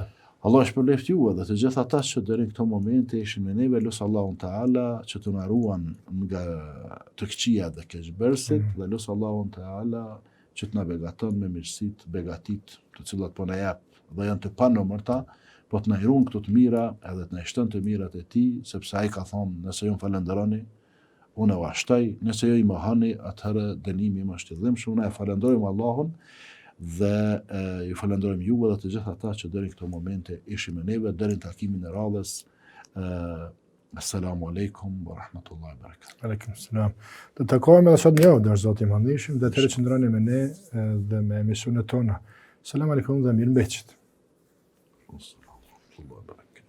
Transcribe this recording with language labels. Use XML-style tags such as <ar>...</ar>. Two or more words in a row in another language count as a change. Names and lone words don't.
<sq>Allah shpërblet juve dhe të gjithë ata që deri në këto momente ishin me neve, lusë Allahun Teala që të na ruan nga të këqija dhe keqbërësit, dhe lusë Allahun Teala që të na begaton me mirësit, begatit të cilat po na jep dhe janë të panumërta, po të na ruan këto të mira edhe të na shton të mirat e tij, sepse ai ka thonë, nëse ju më falenderoni, unë e washtoj, nëse ju i mohoni, atëherë dënimi im është i dhimbshëm. Ne e falenderojmë Allahun dhe ju falenderojmë juve dhe të gjithë ata që deri në këto momente ishin me neve, deri në takimin e radhës.</sq> <ar>السلام عليكم ورحمة الله وبركاته. عليكم السلام.</ar> <sq>Të takohemi edhe sot një javë dërë Zoti i Madhëshëm, dhe të qëndroni me ne dhe me emisionet tona.</sq> <ar>سلام عليكم</ar> <sq>dhe mirëmbëjtje.</sq> <ar>السلام عليكم وبركاته.</ar>